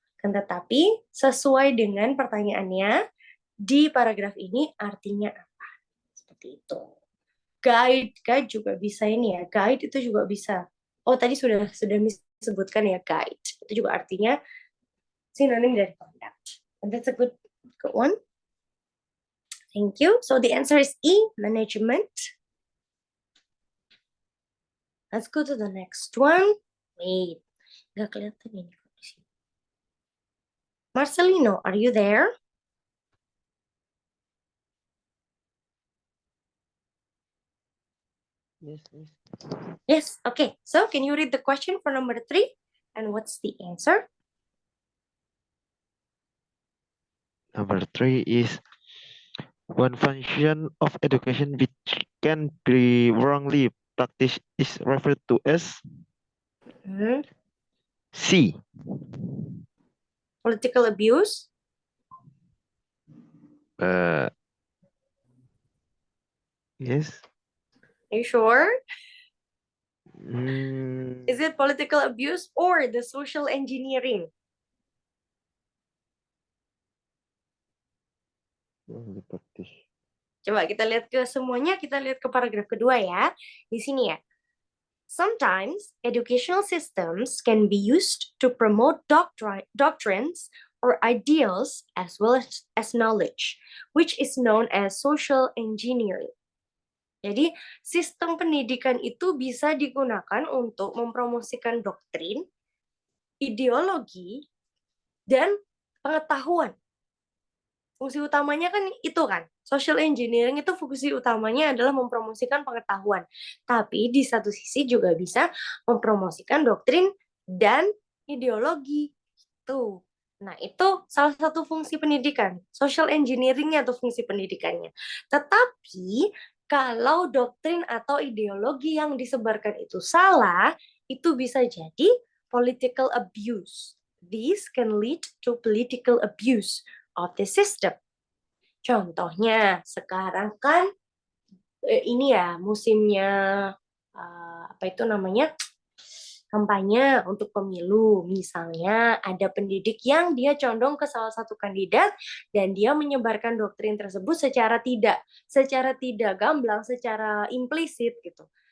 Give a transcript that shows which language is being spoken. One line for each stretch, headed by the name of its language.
Indonesian: Kan tetapi sesuai dengan pertanyaannya di paragraf ini artinya apa? Seperti itu. Guide juga bisa ini ya. Guide itu juga bisa. Oh, tadi sudah disebutkan ya, guide. Itu juga artinya sinonim dari conduct.
English: And that's a good one. Thank you. So the answer is E, management. Let's go to the next one. Wait,
Indonesian: nggak kelihatan ini.
English: Marcelino, are you there? Yes. Yes, okay. So can you read the question for number 3? And what's the answer? Number 3 is one function of education which can be wrongly practiced is referred to as C. Political abuse. Yes. Are you sure? Mm, Is it political abuse or the social engineering? wrongly practiced.
Indonesian: Coba kita lihat ke semuanya, kita lihat ke paragraf kedua ya. Di sini ya. Sometimes educational systems can be used to promote doctrines or ideals as well as knowledge, which is known as social engineering. Jadi, sistem pendidikan itu bisa digunakan untuk mempromosikan doktrin, ideologi, dan pengetahuan. Fungsi utamanya kan itu kan, social engineering itu fungsi utamanya adalah mempromosikan pengetahuan. Tapi di satu sisi juga bisa mempromosikan doktrin dan ideologi. Tuh. Nah, itu salah satu fungsi pendidikan. Social engineering-nya atau fungsi pendidikannya. Tetapi, kalau doktrin atau ideologi yang disebarkan itu salah, itu bisa jadi political abuse.
English: This can lead to political abuse of the system.
Indonesian: Contohnya sekarang kan ini ya musimnya apa itu namanya kampanye untuk pemilu. Misalnya ada pendidik yang dia condong ke salah satu kandidat dan dia menyebarkan doktrin tersebut secara tidak gamblang, secara implisit gitu.